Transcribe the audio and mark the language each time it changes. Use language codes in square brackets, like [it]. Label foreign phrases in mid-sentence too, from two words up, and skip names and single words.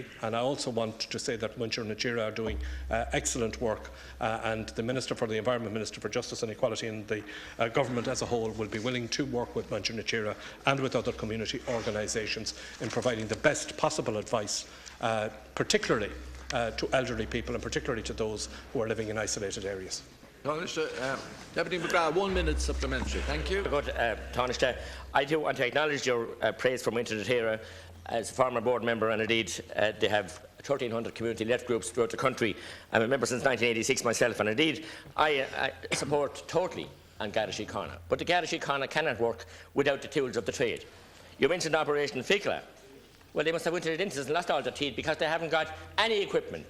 [en] And I also want to say that Muintir na Tíre are doing excellent work, and the Minister for the Environment, Minister for Justice and Equality, and the government as a whole will be willing to work with Muintir na Tíre and with other community organisations in providing the best possible advice, particularly to elderly people and particularly to those who are living in isolated areas. Deputy McGrath, 1 minute supplementary. Thank you. Good, Taoiseach. I do want to acknowledge your praise for Muintir na Tíre as a former board member, and indeed they have 1,300 community left groups throughout the country. I'm a member since 1986 myself, and indeed I support totally on Garda Síochána. But the Garda Síochána cannot work without the tools of the trade. You mentioned Operation Fiacla. Well, they must have wintered into this and lost all their teeth because they haven't got any equipment.